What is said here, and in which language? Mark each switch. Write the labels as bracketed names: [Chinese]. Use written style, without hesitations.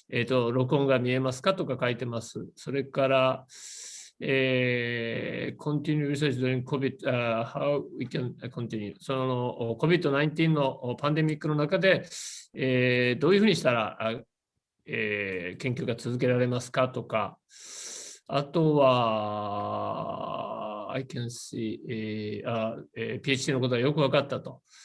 [Japanese] 録音が見えますかとか書いてます。それから、 [English] continue research during COVID, how we can continue. [Japanese] その COVID-19 のパンデミックの中で、どういうふうにしたら研究が続けられますかとか、あとは、 [English] I can see、 [Japanese] PhD のことがよく分かったと。